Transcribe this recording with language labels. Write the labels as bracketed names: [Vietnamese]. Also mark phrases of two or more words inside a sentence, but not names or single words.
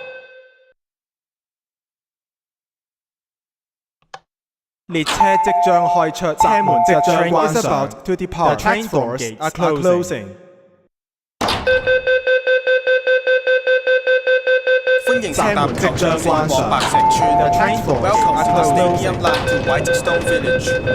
[Cantonese] 列車即將開出。車門即將關上。 [English] The train is about to depart. The train doors are closing. [Cantonese] 歡迎乘搭球場線往白石村。 [English] Welcome to the stadium line to Whitestone Village.